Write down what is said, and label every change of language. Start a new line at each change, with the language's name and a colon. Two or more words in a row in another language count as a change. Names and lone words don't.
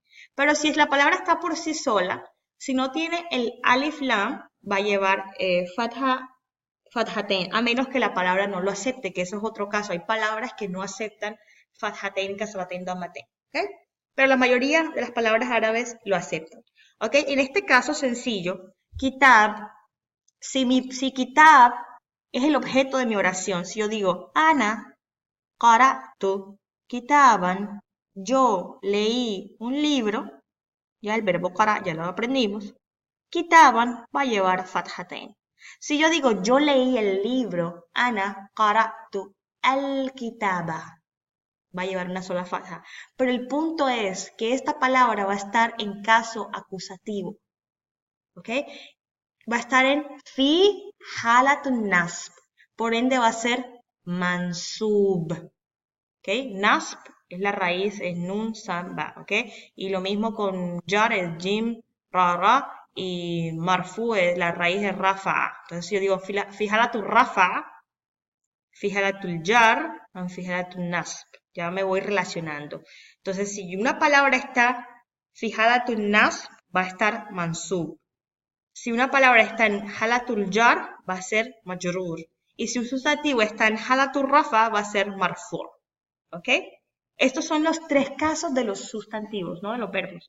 Spanish: Pero si la palabra está por sí sola, si no tiene el
Arabic: ألف لام,
Spanish: va a llevar fathaten, a menos que la palabra no lo acepte, que eso es otro caso. Hay palabras que no aceptan
Arabic: فتحتين كسرتين ضمتين,
Spanish: ¿ok? Pero la mayoría de las palabras árabes lo aceptan. ¿Ok? En este caso sencillo, kitab, si kitab es el objeto de mi oración, si yo digo,
Arabic: أنا قرأت كتابا,
Spanish: yo leí un libro, ya el verbo qara ya lo aprendimos, kitaban va a llevar fathatain. Si yo digo, yo leí el libro,
Arabic: أنا قرأت الكتاب,
Spanish: va a llevar una sola fatha. Pero el punto es que esta palabra va a estar en caso acusativo. ¿Ok? Va a estar en
Arabic: في حالة النصب.
Spanish: Por ende va a ser mansub. ¿Ok? Nasb es la raíz, es
Arabic: نون سين باء.
Spanish: ¿Ok? Y lo mismo con jar, es
Arabic: جيم راء,
Spanish: y marfu es la raíz de rafa. Entonces yo digo
Arabic: في حالة الرفع في حالة الجر في حالة النصب.
Spanish: Ya me voy relacionando. Entonces, si una palabra está fijada en nasb, va a estar mansub. Si una palabra está en
Arabic: حالة الجر,
Spanish: va a ser majrur. Y si un sustantivo está en
Arabic: حالة الرفع,
Spanish: va a ser marfu. ¿Ok? Estos son los tres casos de los sustantivos, no de los verbos.